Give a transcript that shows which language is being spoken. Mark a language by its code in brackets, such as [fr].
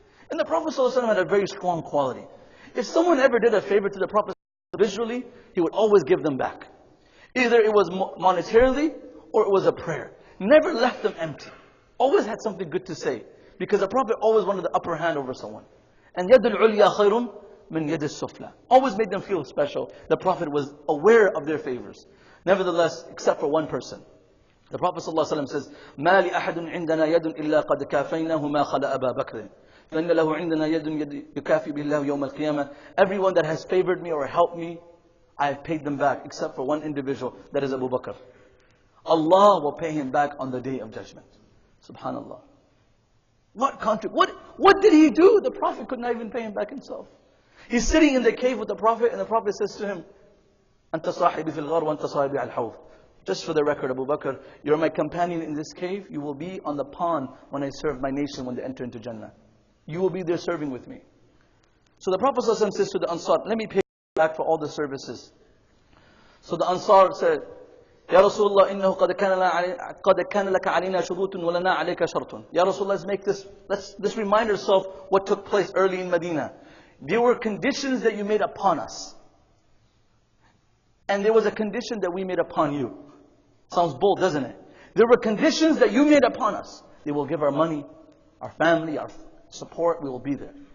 [en] And the Prophet ﷺ had a very strong quality. If someone ever did a favor to the Prophet visually, he would always give them back. Either it was monetarily, or it was a prayer. Never left them empty. Always had something good to say. Because the Prophet always wanted the upper hand over someone. [ar] And يَدُ الْعُلْيَا خَيْرٌ مِنْ يَدِ السُّفْلَى. [en] Always made them feel special. The Prophet was aware of their favors. Nevertheless, except for one person. The Prophet ﷺ says, [ar] مَا لِأَحَدٌ عِنْدَنَا يَدٌ إِلَّا قَدْ كَافَيْنَاهُ مَا خَلَأَ أَبَا بَكْرٍ فَإِنَّ لَهُ عِنْدَنَا يَدٌ يُكَافِي بِاللَّهُ يَوْمَ الْقِيَامَةِ. [en] Everyone that has favored me or helped me, I have paid them back, except for one individual, that is Abu Bakr. Allah will pay him back on the day of judgment. Subhanallah. What did he do? The Prophet could not even pay him back himself. He's sitting in the cave with the Prophet, and the Prophet says to him, [ar] أنت صاحبي في الغار وأنت صاحبي على الحوض. [en] Just for the record, Abu Bakr, you're my companion in this cave. You will be on the pond when I serve my nation when they enter into Jannah. You will be there serving with me. So the Prophet ﷺ says to the Ansar, let me pay you back for all the services. So the Ansar said, [ar] Ya Rasulullah, إنه قد كان لك علينا شروط ولنا عليك شرط. [en] Ya Rasulullah, let's remind ourselves what took place early in Medina. There were conditions that you made upon us. And there was a condition that we made upon you. Sounds bold, doesn't it? There were conditions that you made upon us. They will give our money, our family, our support, we will be there.